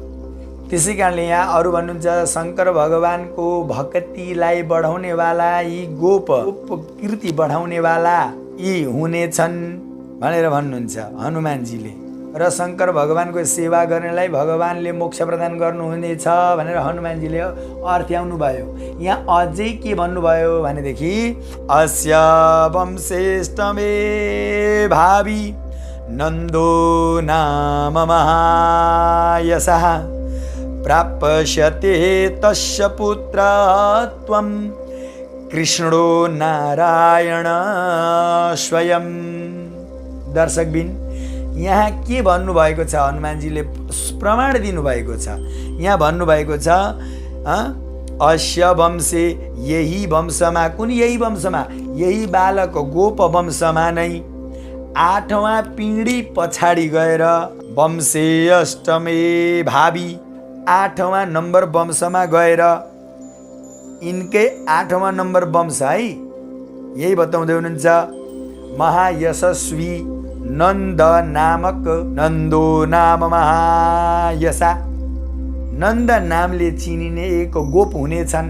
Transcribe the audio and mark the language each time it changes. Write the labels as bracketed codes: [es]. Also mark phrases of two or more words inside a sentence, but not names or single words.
[ne] त्यसै कारणले यहाँ अरू भन्नुहुन्छ शङ्कर भगवानको भक्तिलाई बढाउनेवाला यी गोप कीर्ति बढाउनेवाला यी हुनेछन् भनेर भन्नुहुन्छ हनुमानजीले। र शङ्कर भगवानको सेवा गर्नेलाई भगवानले मोक्ष प्रदान गर्नुहुनेछ भनेर हनुमानजीले अर्थ्याउनु भयो। यहाँ अझै के भन्नुभयो भनेदेखि [sa] अस्य वंशेष्टमे भावी नन्दो नाम महायशः प्राप्स्यते तस्य पुत्रत्वं कृष्णो नारायण स्वयं। [ne] दर्शकबिन यहाँ के भन्नुभएको छ हनुमानजीले प्रमाण दिनुभएको छ। यहाँ भन्नुभएको छ [sa] अस्य वंशे [ne] यही वंशमा, कुन यही वंशमा, यही बालक गोप वंशमा नै 8वां पिँढी पछाडि गएर [sa] वंशे अष्टमे भावी [ne] 8वां नम्बर वंशमा गएर यिनकै 8वां नम्बर वंश है, यही बताउँदै हुनुहुन्छ महायशस्वी नन्द नामक [sa] नन्दो नाम महायशा, [ne] नन्द नामले चिनिने एक गोप हुनेछन्।